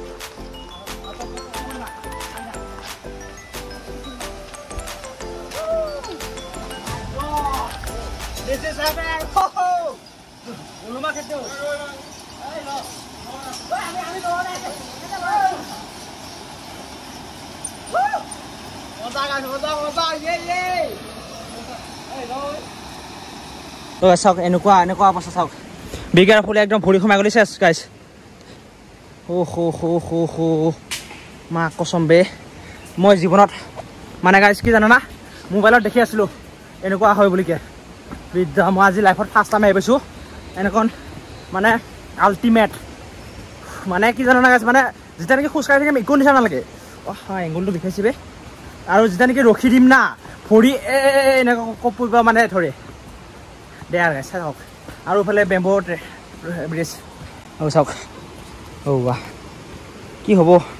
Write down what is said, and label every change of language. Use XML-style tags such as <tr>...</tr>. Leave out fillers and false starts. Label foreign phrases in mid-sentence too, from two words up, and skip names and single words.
<en>This is heaven. Uluma khetto. Hey lo. Ami lo na. Oza ye. Hey lo.</en> <as>তো চাওক এনেকুৱা অৱস্থা চাওক বিগাৰ ফুলে একদম ভৰি সোমাই গ'লি চেছ গাইছ</as> <hi>माँ कसम</hi> <as>বে মই জীৱনত মানে গাইছ কি জানা না মোবাইলত দেখি আছিলোঁ এনেকুৱা হয় বুলিকে বিদ্যা মই আজি লাইফত</as> <en>first time</en> <as>আহি পাইছোঁ এনেখন মানে আল্টিমেট মানে কি জানা না গাইছ মানে যেতিয়া নেকি খোজকাঢ়ি থাকিম একো নিচিনা নালাগে এংগলটো দেখাইছে বে আৰু যেতিয়া নেকি ৰখি দিম না ভৰি এনেকুৱা কপিবা মানে ধৰে দে আৰু গাইছ চাওক আৰু ইফালে</as> <en>bamboo bridge</en> <as>আৰু চাওক বাহ কি হ'ব</as>